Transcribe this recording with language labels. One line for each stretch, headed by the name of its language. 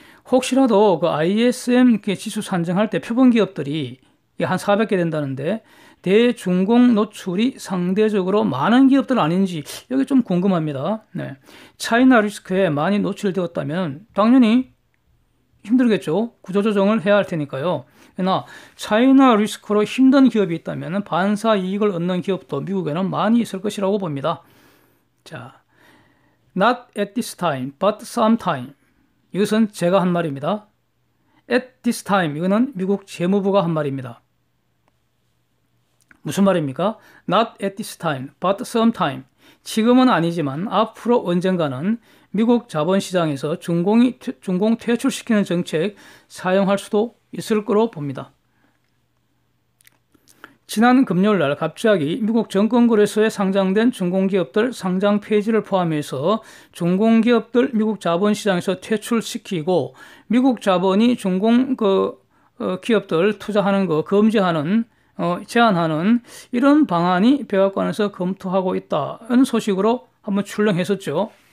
Korean: 혹시라도 ISM 지수 산정할 때 표본 기업들이 한 400개 된다는데 대중공 노출이 상대적으로 많은 기업들 아닌지 여기 좀 궁금합니다. 차이나 리스크에 많이 노출되었다면 당연히 힘들겠죠. 구조조정을 해야 할 테니까요. 그러나 차이나 리스크로 힘든 기업이 있다면 반사 이익을 얻는 기업도 미국에는 많이 있을 것이라고 봅니다.
English: 자, not at this time, but sometime.
Korean: 이것은 제가 한 말입니다.
English: At this time,
Korean: 이거는 미국 재무부가 한 말입니다. 무슨 말입니까?
English: Not at this time, but sometime.
Korean: 지금은 아니지만 앞으로 언젠가는 미국 자본시장에서 중공 퇴출시키는 정책 사용할 수도 있을 거로 봅니다. 지난 금요일 날 갑자기 미국 증권거래소에 상장된 중공기업들 상장 폐지를 포함해서 중공기업들 미국 자본시장에서 퇴출시키고 미국 자본이 중공 기업들 투자하는 거 금지하는 제한하는 이런 방안이 백악관에서 검토하고 있다는 소식으로 한번 출렁했었죠.